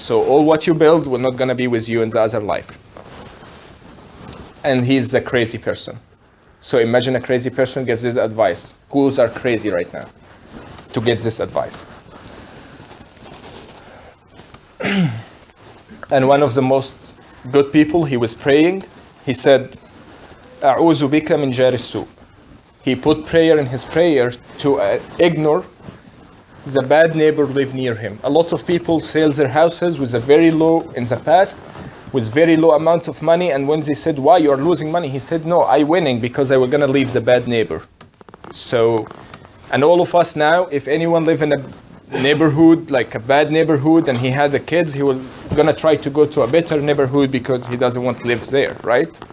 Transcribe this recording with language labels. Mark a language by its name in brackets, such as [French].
[English] So all what you build will not gonna be with you in the other life. And he's a crazy person. So imagine a crazy person gives this advice. Ghouls are crazy right now to get this advice. And one of the most good people, he was praying. He said, [Arabic] أعوذ بك من جار السوء. [English] He put prayer in his prayer to ignore the bad neighbor live near him. A lot of people sell their houses with a very low, in the past, with very low amount of money, and when they said, why you are losing money? He said, no, I winning because I was gonna leave the bad neighbor. So, and all of us now, if anyone live in a neighborhood, like a bad neighborhood, and he had the kids, he will gonna try to go to a better neighborhood because he doesn't want to live there, right?